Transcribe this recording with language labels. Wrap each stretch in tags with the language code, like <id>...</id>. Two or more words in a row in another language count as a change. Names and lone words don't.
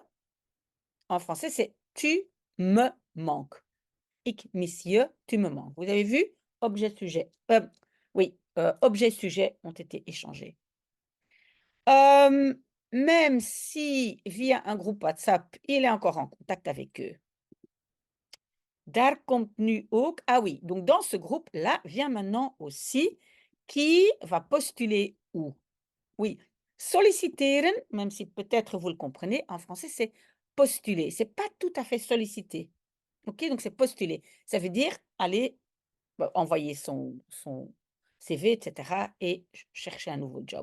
<fr>En français, c'est tu me manques.</fr> <nl>Ik mis je,</nl> <fr>tu me manques. Vous avez vu? Objet, sujet. Oui, objet, sujet ont été échangés. Même si via un groupe WhatsApp, il est encore en contact avec eux.</fr> <nl>Daar komt nu ook,</nl> <fr>ah oui, donc dans ce groupe-là vient maintenant aussi qui va postuler où? Oui, solliciteren, même si peut-être vous le comprenez, en français, c'est postuler. C'est pas tout à fait solliciter. OK? Donc c'est postuler. Ça veut dire aller, envoyer son CV et cetera et chercher un nouveau job.</fr>